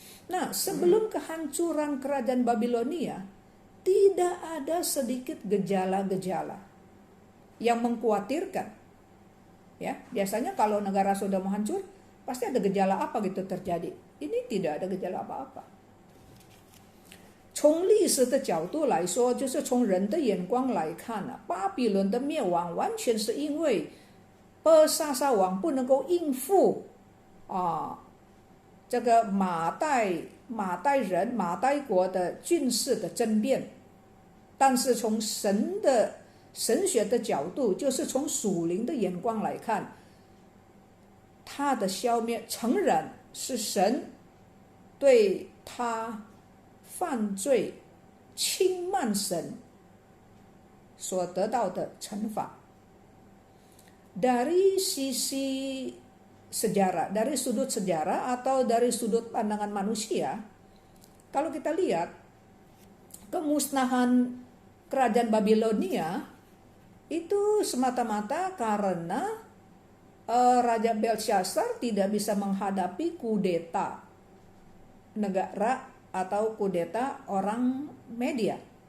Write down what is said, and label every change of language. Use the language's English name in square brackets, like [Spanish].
[Indonesian] Nah, sebelum kehancuran kerajaan Babilonia, tidak ada sedikit gejala-gejala yang mengkhawatirkan. Ya, biasanya kalau negara sudah mau hancur, pasti ada gejala apa gitu terjadi. Ini tidak ada gejala apa-apa。 [Chinese] 从历史的角度来说，就是从人的眼光来看啊，巴比伦的灭亡完全是因为波沙沙王不能够应付这个马代国的军事的争辩。但是从神学的角度，就是从属灵的眼光来看，他的消灭诚然是神对他犯罪轻慢神所得到的惩罚。 [Indonesian] Dari sisi sejarah, dari sudut sejarah atau dari sudut pandangan manusia, kalau kita lihat kemusnahan kerajaan Babilonia itu semata-mata karena Raja Belshazzar tidak bisa menghadapi kudeta negara atau kudeta orang Media.